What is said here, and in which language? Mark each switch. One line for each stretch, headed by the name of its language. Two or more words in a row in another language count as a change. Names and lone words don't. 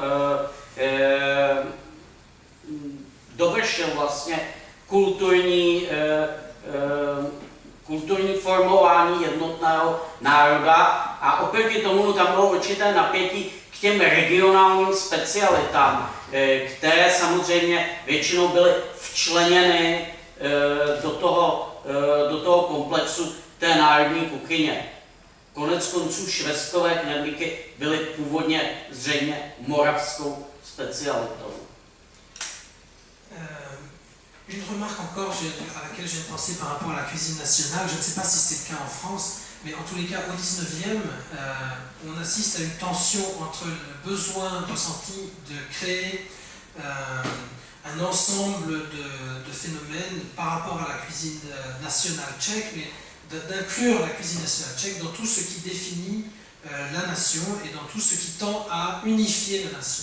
Czech: dovršil vlastně kulturní formování jednotného národa a oproti tomu tam bylo určité napětí k těm regionálním specialitám, které samozřejmě většinou byly včleněny do toho komplexu té národní kuchyně. Konec konců švestkové knedlíky byly původně zřejmě moravskou specialitou.
French: Une remarque encore à laquelle j'ai pensé par rapport à la cuisine nationale, je ne sais pas si c'est le cas en France, mais en tous les cas au 19e, on assiste à une tension entre le besoin ressenti de créer un ensemble de phénomènes par rapport à la cuisine nationale tchèque, mais d'inclure la cuisine nationale tchèque dans tout ce qui définit la nation et dans tout ce qui tend à unifier la nation.